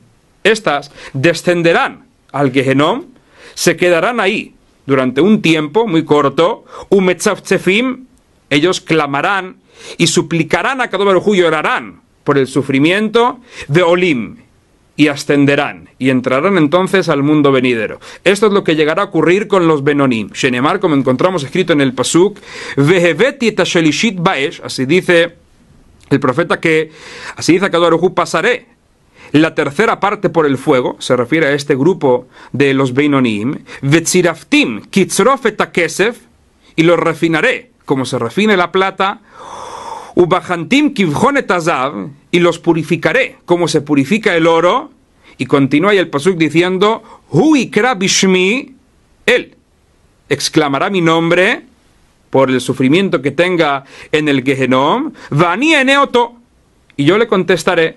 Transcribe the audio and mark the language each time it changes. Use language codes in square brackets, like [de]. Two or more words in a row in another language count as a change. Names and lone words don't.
[es] Estas descenderán al gehenom, se quedarán ahí durante un tiempo muy corto, umetzavtzefim, ellos clamarán y suplicarán a Akadosh Baruj Hu, llorarán por el sufrimiento de olim, y ascenderán, y entrarán entonces al mundo venidero. Esto es lo que llegará a ocurrir con los benonim. Shenemar, como encontramos escrito en el pasuk, [he] והבאתי את השלישית באש, [es] así dice el profeta, que así dice Akadosh Baruj Hu, pasaré la tercera parte por el fuego, se refiere a este grupo de los beinonim, [he] וצרפתים כצרף את הכסף, [es] y los refinaré como se refina la plata, [he] ובחנתים כבחן את הזהב, [es] y los purificaré como se purifica el oro. Y continúa ahí el pasuk diciendo, [he] הוא יקרא בשמי, [es] él exclamará mi nombre por el sufrimiento que tenga en el Gehenom, [he] ואני אענה אותו, [es] y yo le contestaré.